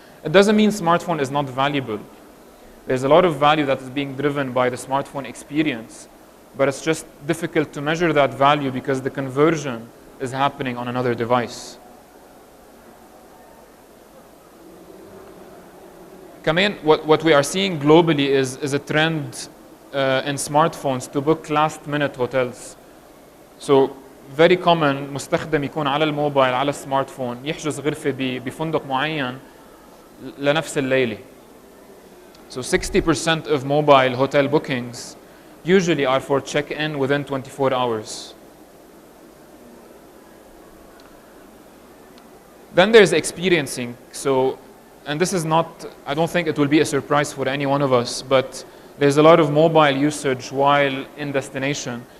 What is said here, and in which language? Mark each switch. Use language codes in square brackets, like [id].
[en] It doesn't mean smartphone is not valuable. There's a lot of value that is being driven by the smartphone experience, but it's just difficult to measure that value because the conversion is happening on another device. كمان what we are seeing globally is a trend in smartphones to book last minute hotels. [ar] So very common مستخدم يكون على الموبايل على السمارت فون يحجز غرفة بفندق معين لنفس الليلة. [en] So 60% of mobile hotel bookings usually are for check-in within 24 hours. Then there's experiencing. So, and this is not, I don't think it will be a surprise for any one of us, but there's a lot of mobile usage while in destination.